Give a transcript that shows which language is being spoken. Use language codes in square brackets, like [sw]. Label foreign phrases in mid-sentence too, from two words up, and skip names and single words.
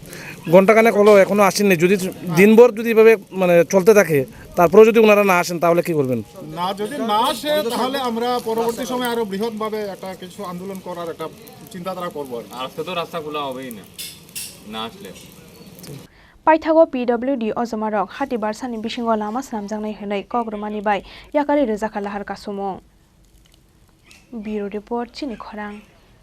[bn] ঘন্টাখানেক হলো এখনো আসেননি যদি দিনভর যদি এভাবে মানে চলতে থাকে তারপরেও যদি ওনারা না আসেন তাহলে কি করবেন না যদি না আসে তাহলে আমরা পরবর্তী সময় আরো বৃহৎভাবে একটা কিছু আন্দোলন করার একটা চিন্তাধারা করব আজকে তো রাস্তা খোলা হবেই না আসলে [trp] Paithago PWD Ozomarok Hati Barsani Bishingo Lama Snamjangnai Hinai Kogromani Bai Yakari Rezakha Lahar Kasumong [en] Bureau Report [trp] Chini Khorang